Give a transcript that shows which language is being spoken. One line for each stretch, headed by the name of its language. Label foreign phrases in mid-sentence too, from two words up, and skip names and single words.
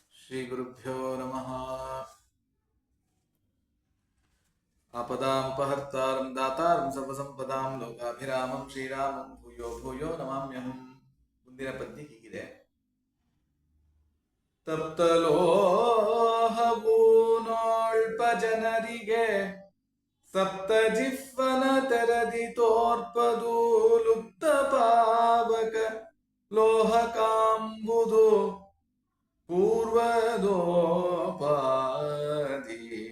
Sanskrit: श्रीगुरुभ्यो नमः। आपदामुपहर्तारं दातारं सर्वसंपदां लोकाभिरामं श्रीरामं भूयो भूयो नमाम्यहं.
Kannada: ಮುಂದಿನ ಪದ್ಯ ಹೀಗಿದೆ. ತಪ್ತಲೋಹವು ನೋಳ್ಪ ಜನರಿಗೆ ಸಪ್ತ ಜಿಹ್ವನ ತೆರದಿ ತೋರ್ಪದು ಲುಪ್ತ ಪಾವಕ ಲೋಹಕಾಂಬುದು ಪೂರ್ವದೋಪಾದಿ